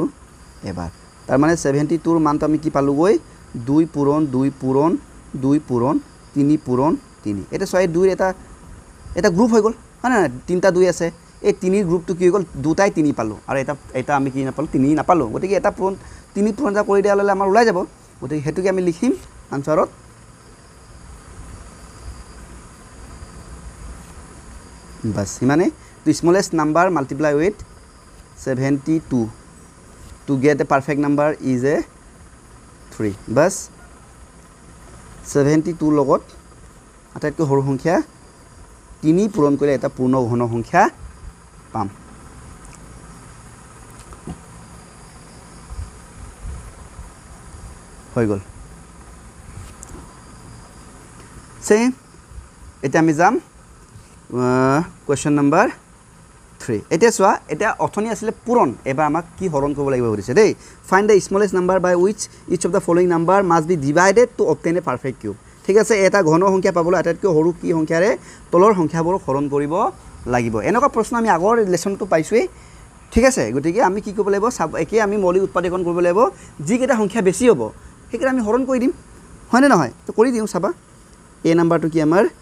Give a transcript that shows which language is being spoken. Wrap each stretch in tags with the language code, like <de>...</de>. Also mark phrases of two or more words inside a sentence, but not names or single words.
<as>এবাৰ তাৰ মানে 72ৰ মানটো আমি কি পালোগৈ 2 পূৰণ 2 পূৰণ 2 পূৰণ 3 পূৰণ 3 এটা ছয় 2ৰ এটা গ্ৰুপ হৈ গ'ল হয় না তিনটা 2 আছে এই 3ৰ গ্ৰুপটো কি হৈ গ'ল দুটাই 3 পালো আৰু এটা আমি কি নাপালো 3 নাপালো গতিকে এটা পূৰণ 3 পূৰণ এটা কৰি দিয়া ললে আমাৰ ওলাই যাব গতিকে হেতুকে আমি লিখিম আনসাৰত বাস মানে</as> <en>the smallest number multiply with 72 to get a perfect number is a 3</en> <as>বাস 72 লগত আটাইতকৈ সৰু সংখ্যা 3 পূৰণ কৰিলে এটা পূৰ্ণ ঘন সংখ্যা পাম হৈ গ'ল সেম এটা আমি যাম</as> <en>question number 3</en> <as>এটা সোয়া এটা অথনি আসলে পূরণ এবাৰ আমাক কি হৰণ কৰিব লাগিব কৰিছে দেই find</as> <en>the smallest number by which each of the following number must be divided to obtain a perfect cube</en> <as>ঠিক আছে এটা ঘন সংখ্যা পাবলৈ আটাইতকৈ সৰু কি সংখ্যাৰে তলৰ সংখ্যাবোৰ হৰণ কৰিব লাগিব এনেকুৱা প্ৰশ্ন আমি আগৰ লেসনটো পাইছোই ঠিক আছে গতিকে আমি কি কৰিব লাগিব একে আমি মৌলিক উৎপাদন কৰিব লাগিব যি কেটা সংখ্যা বেছি হ'ব সেইকেটা আমি হৰণ কৰি দিম হয় নে নহয় তো কৰি দিও চাবা এই নাম্বাৰটো কি আমাৰ</as>